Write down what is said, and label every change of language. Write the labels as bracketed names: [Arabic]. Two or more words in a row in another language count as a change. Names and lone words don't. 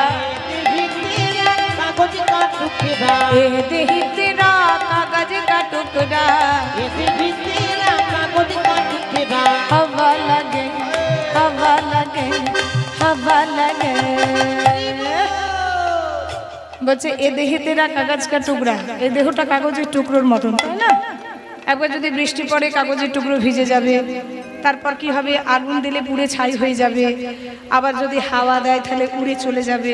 [Hindi] कागज़ का टुकड़ा, ही तेरा कागज का टुकड़ा, कागज़ का टुकड़ा। हवा लगे, हवा लगे, हवा लगे। [Bangla] বলছে এ দেহে [Hindi] तेरा कागज़ का टुकड़ा, [Bangla] এই দেহটা কাগজের টুকরোর মতন, তাই না? একবার যদি বৃষ্টি পড়ে কাগজের টুকরো ভিজে যাবে, তারপর কি হবে? আগুন দিলে পুড়ে ছাই হয়ে যাবে। আবার যদি হাওয়া দেয় তাহলে উড়ে চলে যাবে।